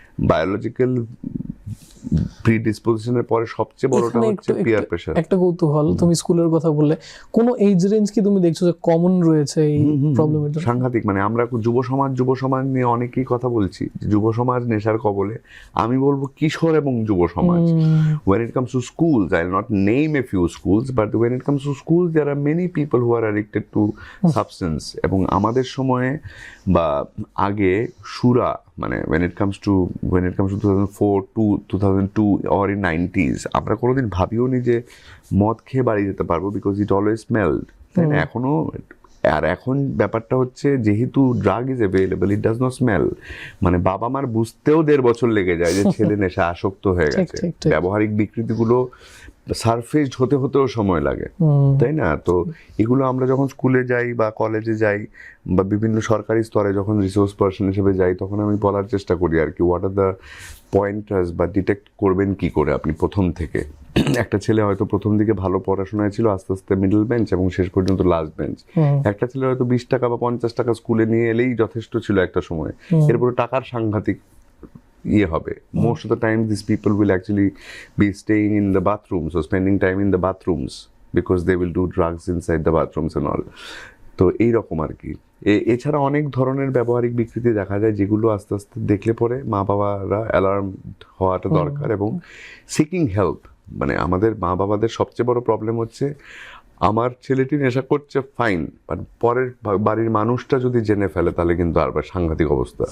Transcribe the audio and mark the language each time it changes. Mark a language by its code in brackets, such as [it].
[bn] Biological প্রিডিসপোজিশনের পরে সবচেয়ে বড়টা এখানে হচ্ছে পিয়ার প্রেশার। একটা কৌতূহল, তুমি স্কুলের কথা বললে, কোন এজ রেঞ্জ কি তুমি দেখছো যে কমন রয়েছে এই প্রবলেমের জন্য? সাংঘাতিক, মানে আমরা যুব সমাজ নিয়ে অনেকেই কথা বলছি, যুব সমাজ নেশার কবলে। আমি বলবো কিশোর এবং যুব সমাজ। [en] when it comes to schools, I'll not name a few schools, but when it comes to schools there are many people who are addicted to substance. [bn] এবং আমাদের সময়ে বা আগে সুরা, মানে [en] when it comes to 2004 to 2002 or in 90s, [bn] আমরা কোনোদিন ভাবিও নি যে মদ খেয়ে বাড়ি যেতে পারবো, [en] because it always smelled, [bn] তাই না? এখনো, আর এখন ব্যাপারটা হচ্ছে যেহেতু [en] Drug is available, it does not smell. [bn] মানে বাবা মার বুঝতেও 1.5 বছর লেগে যায় যে ছেলে নেশা আসক্ত হয়ে গেছে। ব্যবহারিক বিকৃতিগুলো সারফেসড হতেও সময় লাগে, তাই না? তো এগুলো আমরা যখন স্কুলে যাই বা কলেজে যাই বা বিভিন্ন সরকারি স্তরে যখন রিসোর্স পার্সন হিসেবে যাই, তখন আমি বলার চেষ্টা করি আর কি, [en] what are the pointers, [bn] বা ডিটেক্ট করবেন কি করে আপনি প্রথম থেকে। একটা ছেলে হয়তো প্রথম দিকে ভালো পড়াশোনায় ছিল, আস্তে আস্তে মিডল বেঞ্চ এবং শেষ পর্যন্ত লাস্ট বেঞ্চ। একটা ছেলে হয়তো 20 টাকা বা 50 টাকা স্কুলে নিয়ে এলেই যথেষ্ট ছিল একটা সময়, এরপরে টাকার সাংঘাতিক ইয়ে হবে। [en] Most of the time this people will actually be staying in the bathrooms or spending time in the bathrooms because they will do drugs inside the bathrooms and all. [bn] তো এইরকম আর কি। এছাড়া অনেক ধরনের ব্যবহারিক বিকৃতি দেখা যায়, যেগুলো আস্তে আস্তে দেখলে পরে মা বাবারা অ্যালার্ম হওয়াটা দরকার, এবং [en] Seeking help. [bn] মানে আমাদের মা বাবাদের সবচেয়ে বড় প্রবলেম হচ্ছে, আমার ছেলেটি নেশা করছে ফাইন, বাট পরের বাড়ির মানুষটা যদি জেনে ফেলে তাহলে কিন্তু আর সাংঘাতিক অবস্থা।